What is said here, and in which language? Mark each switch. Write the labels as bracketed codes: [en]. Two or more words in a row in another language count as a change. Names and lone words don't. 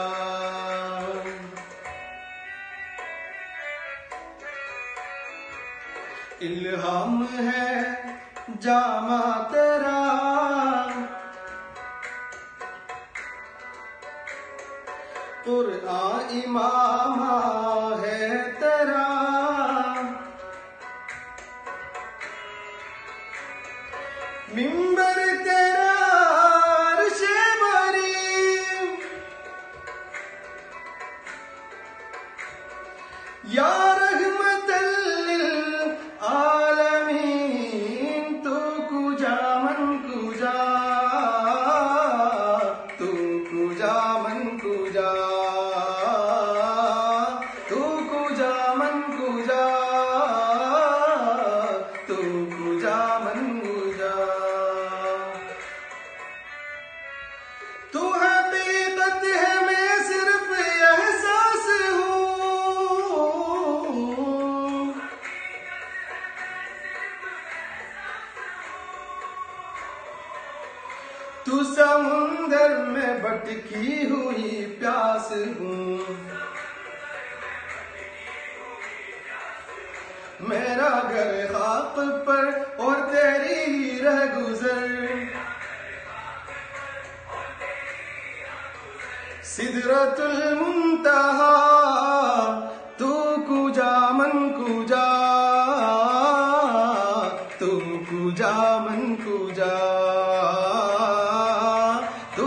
[ur] الہام ہے جامہ تیرا، قرآن عمامہ ہے تیرا. منبر تیرا عرشِ بریں, [ar] يا رحمةً للعالمين. [fa] تو کجا من کجا، تو کجا من کجا، تو کجا من کجا، تو کجا من کجا. [ur] تو حقیقت ہے میں صرف احساس ہوں. تو سمندر میں بھٹکی ہوئی پیاس ہوں. میرا گھر خاک پر اور تیری رہ گزر. [ar] سدرة المنتهى, [fa] تو کجا من کجا، تو کجا من کجا,